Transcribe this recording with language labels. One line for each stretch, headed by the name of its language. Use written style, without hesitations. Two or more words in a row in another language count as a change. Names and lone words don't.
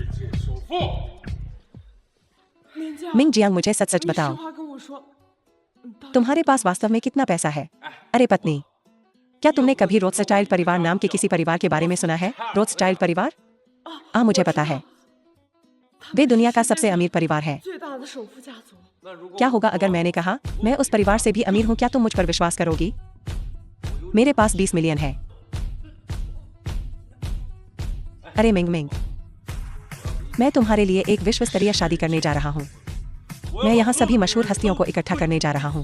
Hindi: मिंग जियांग, मुझे सच सच बताओ, तुम्हारे पास वास्तव में कितना पैसा है? अरे पत्नी, क्या तुमने कभी रोथस्चाइल्ड परिवार नाम के किसी परिवार के बारे में सुना है? रोथस्चाइल्ड परिवार? मुझे पता है। वे दुनिया का सबसे अमीर परिवार है।
Chinese: 最大的首富家族。
Hindi: क्या होगा अगर मैंने कहा मैं उस परिवार से भी अमीर हूं? क्या तुम मुझ पर विश्वास करोगी? मेरे पास 20 मिलियन है। अरे मिंग मिंग, मैं तुम्हारे लिए एक विश्व स्तरीय शादी करने जा रहा हूं। मैं यहाँ सभी मशहूर हस्तियों को इकट्ठा करने जा रहा हूँ।